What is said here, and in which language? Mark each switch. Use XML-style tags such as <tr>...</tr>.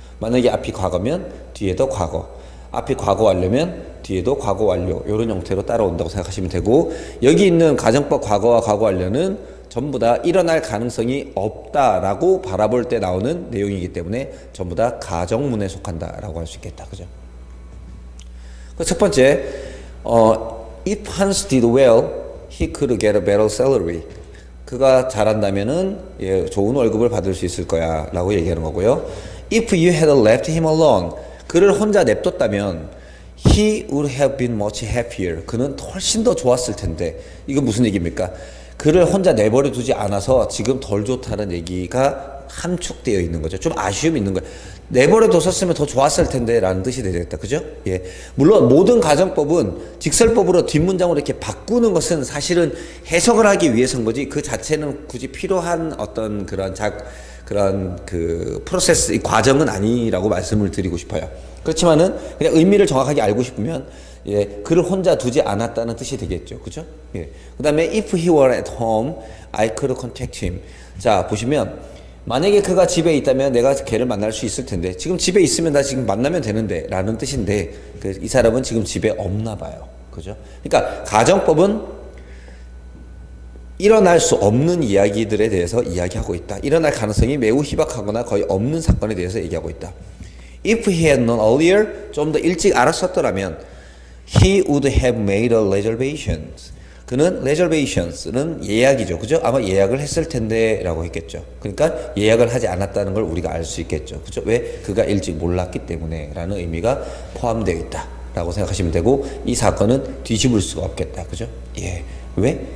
<ko>만약에 앞이 과거면 뒤에도 과거, 앞이 과거 완료면 뒤에도 과거 완료, 이런 형태로 따라온다고 생각하시면 되고, 여기 있는 가정법 과거와 과거 완료는 전부 다 일어날 가능성이 없다라고 바라볼 때 나오는 내용이기 때문에 전부 다 가정문에 속한다라고 할 수 있겠다. 그죠?</ko> <en>첫 번째, if Hans did well, he could get a better salary.</en> <ko>그가 잘한다면은 좋은 월급을 받을 수 있을 거야 라고 얘기하는 거고요.</ko> <en>If you had left him alone, 그를 혼자 냅뒀다면 he would have been much happier.</en> <ko>그는 훨씬 더 좋았을 텐데. 이건 무슨 얘기입니까? 그를 혼자 내버려 두지 않아서 지금 덜 좋다는 얘기가 함축되어 있는 거죠. 좀 아쉬움이 있는 거예요. 내버려 뒀었으면 더 좋았을 텐데 라는 뜻이 되겠다. 그죠? 예. 물론 모든 가정법은 직설법으로 뒷문장으로 이렇게 바꾸는 것은 사실은 해석을 하기 위해서인 거지, 그 자체는 굳이 필요한 어떤 그런 그 프로세스, 이 과정은 아니라고 말씀을 드리고 싶어요. 그렇지만은 그냥 의미를 정확하게 알고 싶으면, 예, 그를 혼자 두지 않았다는 뜻이 되겠죠. 그죠? 예.</ko> <en>그 다음에 if he were at home, I could contact him.</en> <ko>자, 보시면 만약에 그가 집에 있다면 내가 걔를 만날 수 있을 텐데, 지금 집에 있으면 나 지금 만나면 되는데 라는 뜻인데, 이 사람은 지금 집에 없나 봐요. 그죠? 그러니까 가정법은 일어날 수 없는 이야기들에 대해서 이야기하고 있다. 일어날 가능성이 매우 희박하거나 거의 없는 사건에 대해서 얘기하고 있다.</ko> <en>If he had known earlier, 좀 더 일찍 알았었더라면 he would have made a reservations.</en> <ko>그는 reservations는 예약이죠. 그죠? 아마 예약을 했을 텐데 라고 했겠죠. 그러니까 예약을 하지 않았다는 걸 우리가 알 수 있겠죠. 그죠? 왜? 그가 일찍 몰랐기 때문에 라는 의미가 포함되어 있다 라고 생각하시면 되고, 이 사건은 뒤집을 수가 없겠다. 그죠? 예. 왜?</ko>